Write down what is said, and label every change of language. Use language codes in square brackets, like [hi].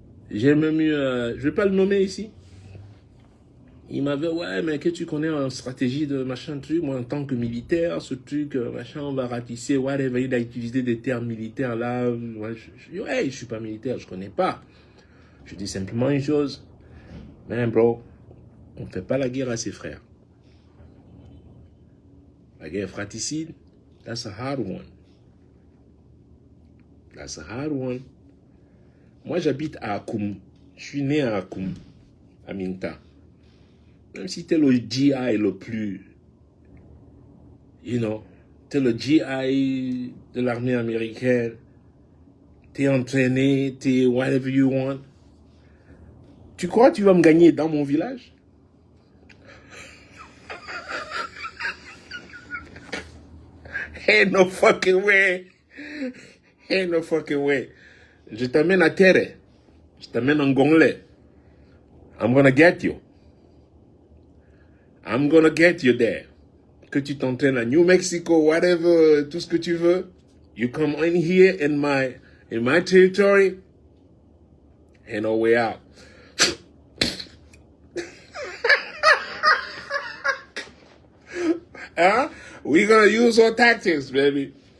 [fr] J'ai même eu, je vais pas le nommer ici. Il m'avait, ouais, mais que tu connais en stratégie de machin truc, moi en tant que militaire, ce truc, machin, on va ratisser, whatever, il a utilisé des termes militaires là, ouais, je suis pas militaire, je connais pas. Je dis simplement une chose, [en] man bro, [fr] on fait pas la guerre à ses frères. La guerre fratricide, [en] that's a hard one. That's a hard one. [fr] Moi j'habite à Akoum, je suis né à Akoum, à Minta. Même si t'es le GI le plus, [en] you know, [fr] t'es le GI de l'armée américaine, t'es entraîné, [en] t'es whatever you want. [fr] Tu crois que tu vas me gagner dans mon village? [en] Ain't no fucking way. Ain't no fucking way. [fr] Je t'amène à Terre. Je t'amène en Gonglais. [en] I'm gonna get you. I'm gonna get you there. [fr] Que tu t'entraînes à New Mexico, whatever, tout ce que tu veux. [en] You come in here in my territory. Ain't no way out. Huh? We're gonna use our tactics, baby.